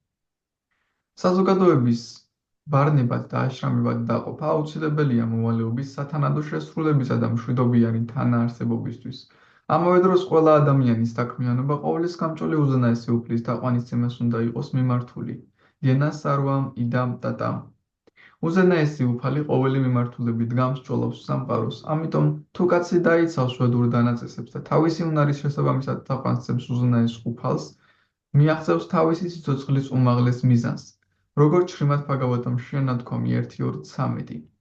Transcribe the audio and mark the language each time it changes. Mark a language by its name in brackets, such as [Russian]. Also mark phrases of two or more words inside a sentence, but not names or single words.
[Georgian] საზოგადოების ვარნებად და აშრამებად დაყოფა აუცილებელია მოვალეობის სათანადო შესრულებისა და მშვიდობიანი თანაარსებობისთვის. ამავე დროს ყველა ადამიანის საქმიანობა ყოვლის გამჭოლი უზენაესი უფლის თაყვანისცემას უნდა იყოს მიმართული. [Sanskrit] Yena sarvam idam tatam. [Georgian] უზენაესი უფალი ყოველი მიმართულებით გამსჭოლავს სამყაროს, ამიტომ თუ კაცი დაიცავს ვედურ დანაწესებს და თავისი უნარის შესაბამისად თაყვანისცემს უზენაეს უფალს, მიაღწევს თავისი სიცოცხლის უმაღლეს მიზანს. როგორც შრიმად ბჰაგავატამში ნათქვამი 1:2-13.